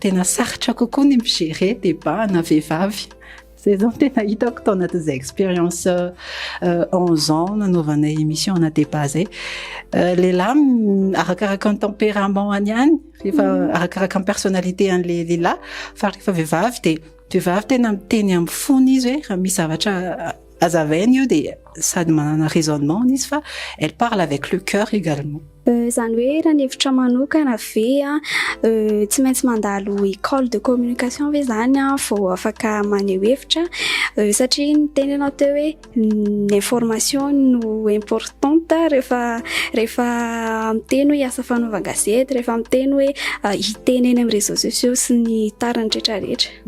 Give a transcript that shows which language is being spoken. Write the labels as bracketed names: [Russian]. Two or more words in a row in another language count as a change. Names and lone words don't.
[Malagasy] ary tena sarotra kokoa ny migérer débat na vehivavy zay zao tena hitako tao anatin'izay [French] expérience 11 ans [Malagasy] nanaovanay émission ana débat zay lehilahy arakaraka ny tempérament any ihany rehefa arakaraka ny personnalité an'le lehilahy fa rehefa vehivavy tena miteny amin'ny fony izy hoe raha misy zavatra azavainy io dia sady manana raisonnement izy fa [French] elle parle avec le cœur également. [Malagasy] Zany hoe raha ny hevitra manokana ve tsy maintsy mandalo [French] école de communication [Malagasy] ve zany vao afaka maneho hevitra satria ny teny anao teo hoe l'information no importante rehefa miteny hoe asa fanaovan-gazety rehefa miteny hoe hiteny eny amin'ny [French] réseaux sociaux [Malagasy] sy ny tariny rehetrarehetra.